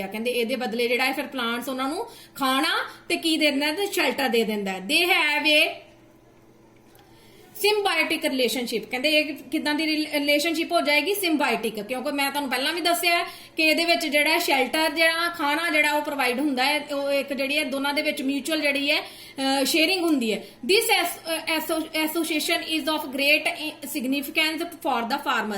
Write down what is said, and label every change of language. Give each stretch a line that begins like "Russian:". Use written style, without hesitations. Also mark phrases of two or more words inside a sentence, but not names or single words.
Punjabi: ਕਹਿੰਦੇ ਇਹਦੇ ਬਦਲੇ ਜਿਹੜਾ ਹੈ ਫਿਰ ਪਲਾਂਟਸ ਉਹਨਾਂ ਨੂੰ ਖਾਣਾ ਤੇ ਕੀ ਦੇ ਦਿੰਦਾ ਤੇ ਸ਼ੈਲਟਰ ਦੇ ਦਿੰਦਾ ਹੈ।
English: they have a symbiotic relationship.
Punjabi: ਕਹਿੰਦੇ ਇਹ ਕਿਦਾਂ ਦੀ ਰਿਲੇਸ਼ਨਸ਼ਿਪ ਹੋ ਜਾਏਗੀ, ਸਿੰਬਾਇਓਟਿਕ, ਕਿਉਂਕਿ ਮੈਂ ਤੁਹਾਨੂੰ ਪਹਿਲਾਂ ਵੀ ਦੱਸਿਆ ਕਿ ਇਹਦੇ ਵਿੱਚ ਜਿਹੜਾ ਸ਼ੈਲਟਰ ਜਿਹੜਾ ਖਾਣਾ ਜਿਹੜਾ ਉਹ ਪ੍ਰੋਵਾਈਡ ਹੁੰਦਾ ਹੈ, ਉਹ ਇੱਕ ਜਿਹੜੀ ਹੈ ਦੋਨਾਂ ਦੇ ਵਿੱਚ ਮਿਊਚੁਅਲ ਜਿਹੜੀ ਹੈ ਸ਼ੇਅਰਿੰਗ ਹੁੰਦੀ ਹੈ।
English: This association is of great significance for the farmer.